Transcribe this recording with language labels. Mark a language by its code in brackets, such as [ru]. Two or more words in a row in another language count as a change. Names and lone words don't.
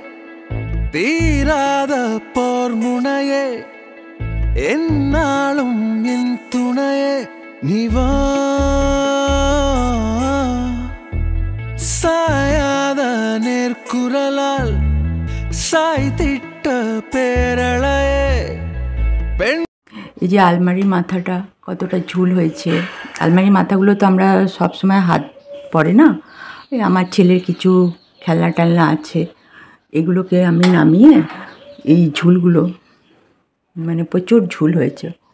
[ta] தீராத போர் முனையே என்னாலும் என் துணையே நீவா சாயாத நேர்குரலால் சாய்த்திட்ட பேரழையே பெண்। [bn] এই যে আলমারির মাথাটা কতটা ঝুল হয়েছে। আলমারির মাথাগুলো তো আমরা সবসময় হাত পড়ে না, আমার ছেলের কিছু খেলনা টেলনা আছে, এগুলোকে আমি নামিয়ে এই ঝুলগুলো মানে প্রচুর ঝুল হয়েছে।